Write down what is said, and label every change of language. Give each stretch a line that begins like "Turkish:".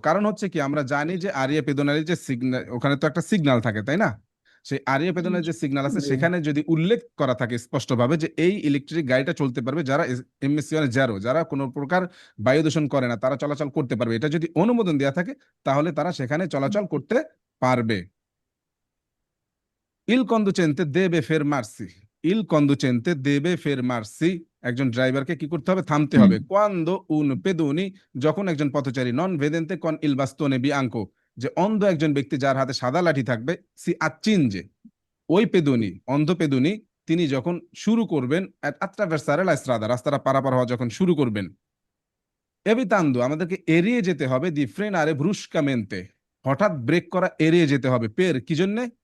Bangla: কারণ হচ্ছে কি, আমরা জানি যে আরিয়া পেদোনালি যে সিগন্যাল, ওখানে তো একটা সিগন্যাল থাকে, তাই না? সেই আরিয়া পেদোনালি যে সিগন্যাল আছে সেখানে যদি উল্লেখ করা থাকে স্পষ্টভাবে যে এই ইলেকট্রিক গাড়িটা চলতে পারবে যারা এমিশনে জেরো, যারা কোনো প্রকার বায়ু দূষণ করে না, তারা চলাচল করতে পারবে, এটা যদি অনুমোদন দেওয়া থাকে তাহলে তারা সেখানে চলাচল করতে পারবে।
Italian: Il conducente deve fermarsi. Il conducente deve fermarsi.
Bangla: একজন ড্রাইভারকে কি করতে হবে, থামতে হবে।
Italian: Quando un pedoni,
Bangla: যখন একজন পথচারী,
Italian: non vedente con il bastone bianco,
Bangla: যে অন্ধ একজন ব্যক্তি যার হাতে সাদা লাঠি থাকবে,
Italian: si accinge,
Bangla: ওই পেদুনি, অন্ধ পেদুনি, তিনি যখন শুরু করবেন
Italian: attraversare la strada,
Bangla: রাস্তাটা পারাপার হওয়া যখন শুরু করবেন,
Italian: evitando,
Bangla: আমাদেরকে এড়িয়ে যেতে হবে,
Italian: di frenare bruscamente,
Bangla: হঠাৎ ব্রেক করা এড়িয়ে যেতে হবে। কি জন্য?